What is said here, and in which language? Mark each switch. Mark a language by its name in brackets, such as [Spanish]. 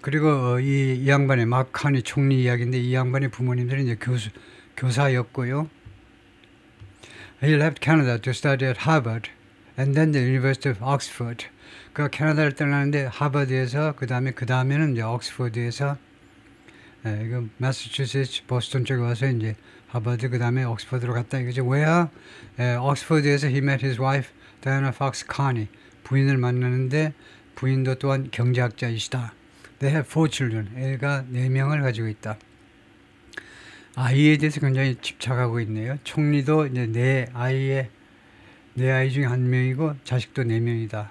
[Korean] 그리고 이 양반의 마카니 총리 이야기인데, 이 양반의 부모님들은 이제 교사였고요. [English] He left Canada to study at Harvard and then the University of Oxford. [Korean] 그 캐나다를 떠나는데 하버드에서 그 다음에는 이제 옥스퍼드에서 이거 매사추세츠 보스턴 쪽에 와서 이제 하버드 그 다음에 옥스퍼드로 갔다 이거죠. [English] Where 옥스퍼드에서 he met his wife Diana Fox Carney. [Korean] 부인을 만나는데 부인도 또한 경제학자이시다. [English] They have 4 children. [Korean] 애가 4명을 가지고 있다. 아이에 대해서 굉장히 집착하고 있네요. 총리도 이제 내 아이 중에 1명이고 자식도 4명이다.